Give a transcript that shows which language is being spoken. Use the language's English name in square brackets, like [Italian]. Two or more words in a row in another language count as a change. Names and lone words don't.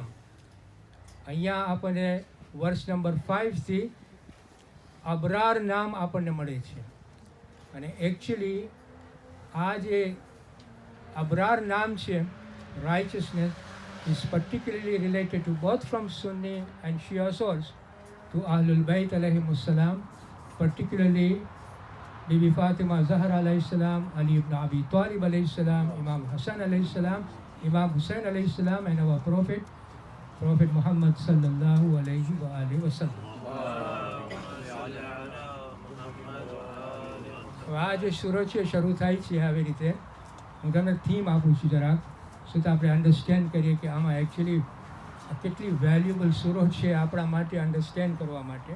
[Gujarati] અહીંયા આપણને વર્ષ નંબર 5થી અબરાર નામ આપણને મળે છે. અને એકચ્યુઅલી આ જે અબરાર નામ છે, [English] righteousness, is particularly related to both from Sunni and Shia source to Ahlul Bayt alayhimussalam, particularly Bibi Fatima Zahra [Arabic] عليه السلام, [English] Ali ibn Abi Talib [Arabic] عليه السلام, [English] Imam Hassan [Arabic] عليه السلام, [English] Imam Hussain [Arabic] عليه السلام, [English] and our Prophet Muhammad [Arabic] صلى الله عليه وآله وسلم. [Gujarati] આ જે સૂરો છે શરૂ થાય છે આવી રીતે. હું તમને થીમ આપું છું જરાક, શું તો આપણે અન્ડરસ્ટેન્ડ કરીએ કે આમાં એકચ્યુઅલી કેટલી વેલ્યુબલ સૂરો છે આપણા માટે અન્ડરસ્ટેન્ડ કરવા માટે.